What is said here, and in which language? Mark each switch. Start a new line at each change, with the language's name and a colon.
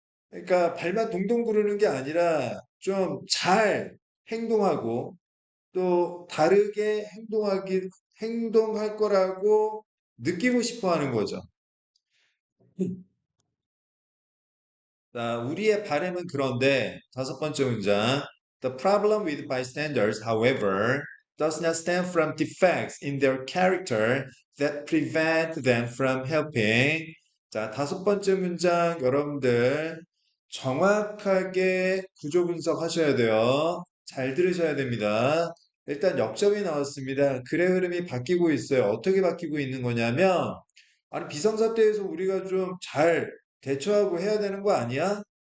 Korean: 그러니까 발만 동동 구르는 게 아니라 좀 잘 행동하고 또 다르게 행동할 거라고 느끼고 싶어 하는 거죠. 자, 우리의 바램은 그런데 다섯 번째 문장.
English: The problem with bystanders, however, does not stem from defects in their character that prevent them from helping.
Korean: 자, 다섯 번째 문장 여러분들 정확하게 구조 분석하셔야 돼요. 잘 들으셔야 됩니다. 일단 역점이 나왔습니다. 글의 흐름이 바뀌고 있어요. 어떻게 바뀌고 있는 거냐면, 아니, 비상사태에서 우리가 좀 잘 대처하고 해야 되는 거 아니야?